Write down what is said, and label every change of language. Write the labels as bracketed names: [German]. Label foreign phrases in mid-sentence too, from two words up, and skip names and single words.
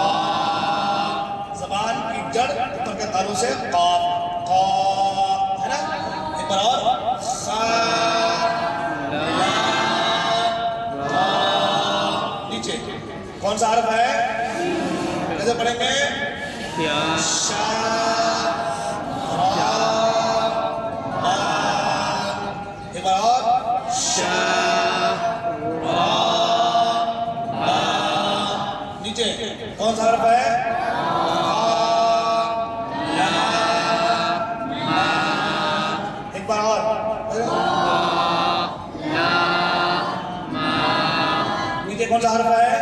[Urdu] زبان کی جڑ اوپر کے تالوں سے قاف. قا ہے نا. ایک بار اور سا لا قا. نیچے کون سا حرف ہے؟ کیسے پڑھیں گے؟ شا را با. ایک بار اور شا را با. نیچے کون سا حرف ہے؟ لا ما. ایک بار اور نیچے کون سا حرف ہے؟